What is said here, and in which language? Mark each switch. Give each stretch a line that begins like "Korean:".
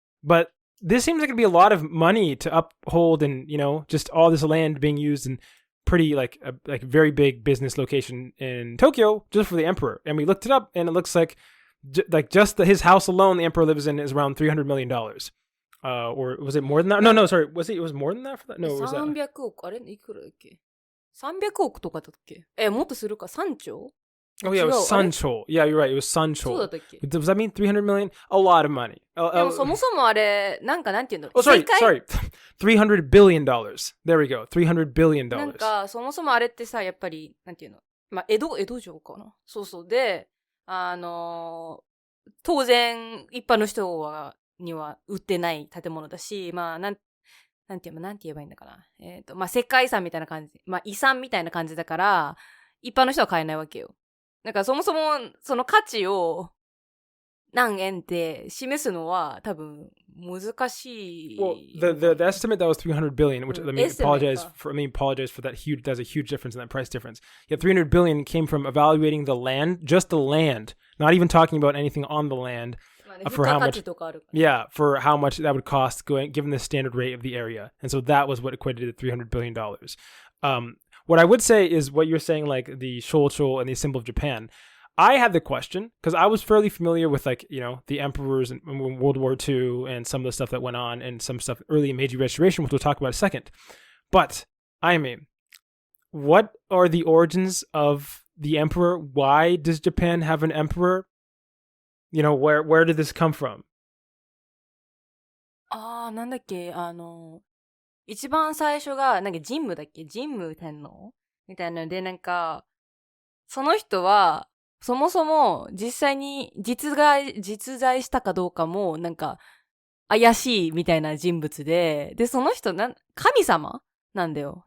English: But this seems like it'd be a lot of money to uphold and, just all this land being used in pretty, a very big business location in Tokyo just for the emperor. And we looked it up and it looks like just his house alone the emperor lives in is around $300 million. Or was it more than that? No, sorry. It was more than that for that? No, was that?
Japanese: 300億、あれいくらだっけ？300億とかだっけ？もっとするか？3兆？
English: Oh yeah, it was
Japanese: 違う。
English: Sunchol. Yeah, you're right. It was
Japanese: そうだ Sunchol. ったっけ？
English: Does that mean 300 million? A lot of money.
Japanese: でもそもそもあれ、なんかなんていうの？
English: Oh, sorry,
Japanese: 世界
English: sorry. $300 billion. There we go. $300 billion.
Japanese: なんか、そもそもあれってさ、やっぱり、なんていうの？まあ、江戸城かな？そうそう。で、当然、一般の人には売ってない建物だし、まあ、なんて言えばいいんだかな。まあ、世界遺産みたいな感じ。まあ、遺産みたいな感じだから、一般の人は買えないわけよ。だからそもそも、その価値を何円って示すのは多分難しい。
English: Well, the estimate that was 300 billion, which I mean, apologize for that huge. There's a huge difference in that price difference. Yeah, 300 billion came from evaluating the land, just the land, not even talking about anything on the land. For how much? Yeah, for how much that would cost, given the standard rate of the area, and so that was what equated to $300 billion. What I would say is what you're saying, like the Shochou and the symbol of Japan. I had the question because I was fairly familiar with, like, you know, the emperors in World War II and some of the stuff that went on and some stuff early in Meiji Restoration, which we'll talk about in a second. But I mean, what are the origins of the emperor? Why does Japan have an emperor? You know, where did this come from?
Japanese: なんだっけ、一番最初が、なんか神武だっけ？神武天皇みたいなので、なんか、その人は、そもそも実際に実在したかどうかも、なんか、怪しいみたいな人物で、で、その人、神様なんだよ。